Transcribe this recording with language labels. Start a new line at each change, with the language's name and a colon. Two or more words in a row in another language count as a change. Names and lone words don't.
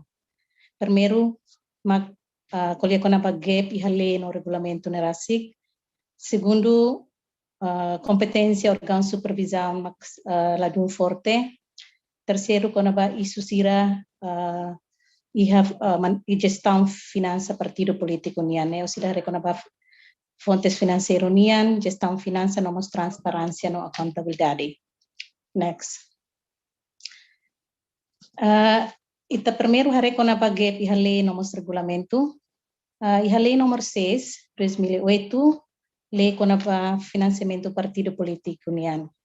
Tetum: Primeiro mak colher kona ba gap iha lei no regulamento nerasik. Segundo competência órgão supervisão mak ladun forte. Terceiro kona ba isu sira gestão finança partido político nian,
Portuguese: ou seja, reconhecer fontes financeiras
Tetum: nian, gestão finança, nomos transparência, no accountabilidade. Next. Ita primeiro reconhecer gap iha lei nomos regulamento, iha lei nomor 6 2008 lei conapa financiamento partido político nian.